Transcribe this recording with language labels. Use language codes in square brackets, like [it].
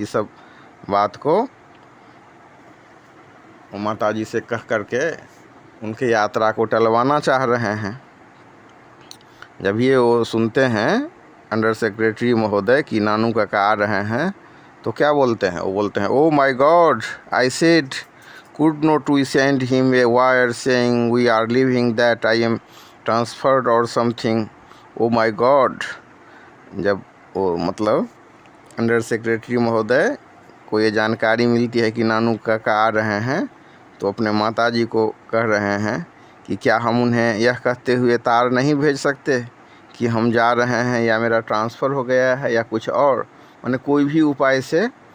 [hi] तो ये सब बात को माताजी से कह करके उनके यात्रा को टलवाना चाह रहे हैं। जब ये वो सुनते हैं अंडर सेक्रेटरी महोदय कि नानू काका आ रहे हैं, तो क्या बोलते हैं? वो बोलते हैं, [en] Oh my God, I said could not we send him a wire saying we are leaving, that I am transferred or something? Oh my God। [hi] जब वो मतलब अंडर सेक्रेटरी महोदय को ये जानकारी मिलती है कि नानू काका आ रहे हैं, तो अपने माताजी को कह रहे हैं कि क्या हम उन्हें यह कहते हुए तार नहीं भेज सकते कि हम जा रहे हैं या मेरा ट्रांसफ़र हो गया है या कुछ और, माने कोई भी उपाय से